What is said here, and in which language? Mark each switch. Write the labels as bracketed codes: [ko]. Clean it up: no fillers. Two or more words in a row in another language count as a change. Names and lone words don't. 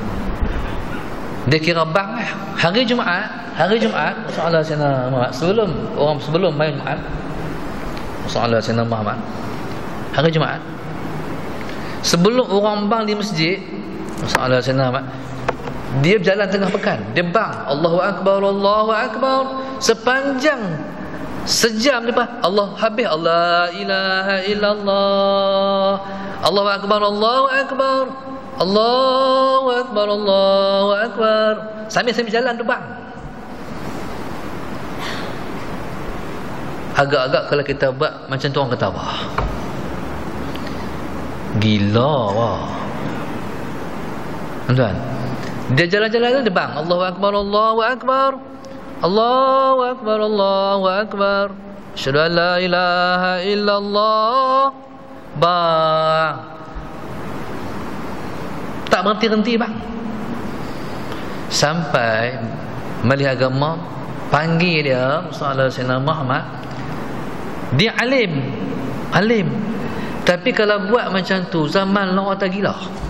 [ms] Dia kira bang lah. Hari Jumaat [ar] صلى الله عليه وسلم, [ms] sebelum main Jumaat, [ar] صلى الله عليه وسلم, [ms] hari Jumaat, sebelum orang bang di masjid, [ar] صلى الله عليه وسلم, [ms] dia berjalan tengah pekan, dia bang [ar] الله أكبر، الله أكبر, [ms] sepanjang sejam lepas Allah habis, [ar] الله إله إلا الله، الله أكبر، الله أكبر، الله أكبر، الله أكبر, [ms] sambil jalan tu bang. Agak-agak kalau kita buat macam tu, orang kata wah, gila wah. Tuan, dia jalan-jalan tu bang [ar] الله أكبر، الله أكبر، الله أكبر، الله أكبر، أشهد أن لا إله إلا الله, [ms] bang. Tak berhenti-henti bang, sampai Majlis Agama panggil dia, [ar] صلى الله عليه وسلم [ms] Muhammad. Dia alim, tapi kalau buat macam tu zaman orang tak gila.